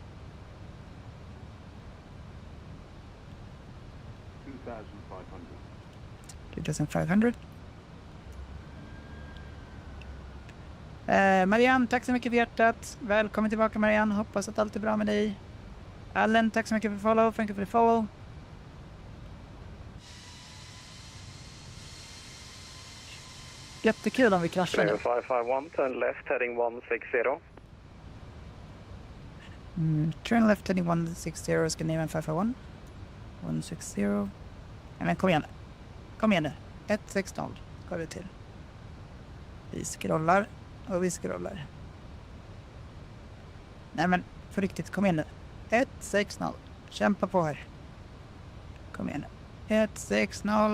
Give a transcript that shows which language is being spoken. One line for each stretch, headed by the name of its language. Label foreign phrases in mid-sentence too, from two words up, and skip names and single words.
Swedish: 2500. Marianne, tack så mycket för hjärtat. Välkommen tillbaka Marianne. Hoppas att allt är bra med dig. Allen, tack så mycket för follow.
English: Thank you for the follow.
Swedish: Jättekul om vi kraschar nu.
English: 551, turn left heading 160. Turn left heading 160, Scandinavian 551.
Swedish: 160. Men kom igen nu. 160 ska vi till. Vi scrollar. Nej men, för riktigt, kom igen nu. 160. Kämpa på här. Kom igen nu. 160.